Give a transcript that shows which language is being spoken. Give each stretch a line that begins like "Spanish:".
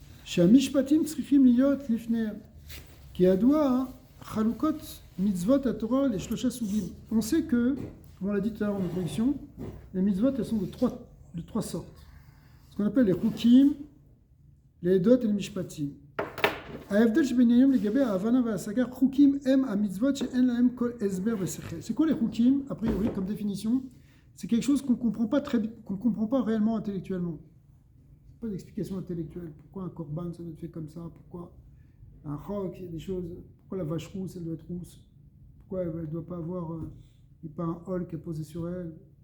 Hebrew: שהמשפטים צריכים להיות לפניהם. כי ידוע חלוקות מצוות התורה לשלושה סוגים.
French: On sait que, comme on l'a dit tout à l'heure en introduction, les mitzvot, elles sont de trois sortes. Ce qu'on appelle les chukim, les edot et les mishpatim.
Hebrew: ההבדל שביניהם לגבי ההבנה וההשגה, חוקים הם המצוות שאין להם כל הסבר ושכל.
French: C'est quoi les chukim, a priori, comme définition? C'est quelque chose qu'on ne comprend pas réellement intellectuellement. Pas d'explication intellectuelle. Pourquoi un korban, ça doit être fait comme ça? Pourquoi un chok, il y a des choses. Pourquoi la vache rousse, elle doit être rousse? Pourquoi elle ne doit pas avoir pas un hol qui est posé sur elle?